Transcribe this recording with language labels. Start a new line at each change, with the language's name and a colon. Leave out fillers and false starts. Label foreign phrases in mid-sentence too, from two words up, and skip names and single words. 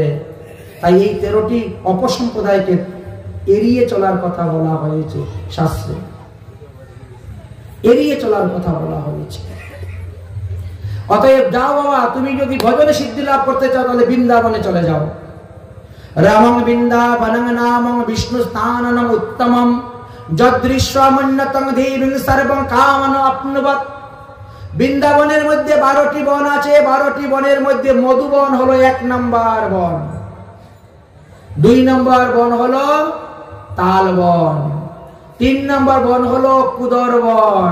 Bangla: তাই এই 13টি অপসম্প্রদায়কে এড়িয়ে চলার কথা বলা হয়েছে শাস্ত্রে, এড়িয়ে চলার কথা বলা হয়েছে। অতএব যাও বাবা, তুমি যদি ভজনে সিদ্ধি লাভ করতে চাও তাহলে বৃন্দাবনে চলে যাও।
Sanskrit: रामं वृंदावनं नामं विष्णु स्थाननम उत्तमम যদৃশ্যমন্যতম দেবীং সর্বং কামন আপনুবৎ।
Bangla: বৃন্দাবনের মধ্যে 12টি বন আছে, 12টি বনের মধ্যে মধুবন হলো 1 নম্বর বন, 2 নম্বর বন হলো তালবন, 3 নম্বর বন হলো কুদর বন।